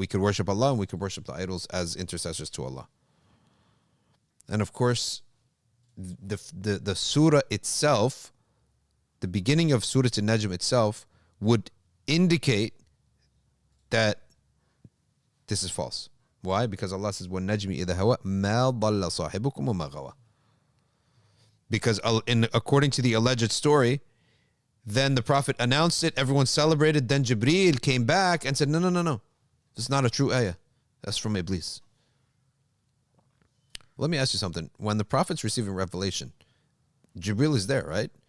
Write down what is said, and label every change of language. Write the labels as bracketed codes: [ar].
[en] We could worship Allah and we could worship the idols as intercessors to Allah. And of course, the surah itself, the beginning of Surah An-Najm itself, would indicate that this is false. Why? Because Allah says, [ar] وَالنَّجْمِ إِذَا هَوَى مَا ضَلَّ صَاحِبُكُمْ وَمَا غَوَى. [en] Because according to the alleged story, then the Prophet announced it, everyone celebrated, then Jibreel came back and said, no. This is not a true ayah. That's from Iblis. Let me ask you something. When the Prophet's receiving revelation, Jibreel is there, right?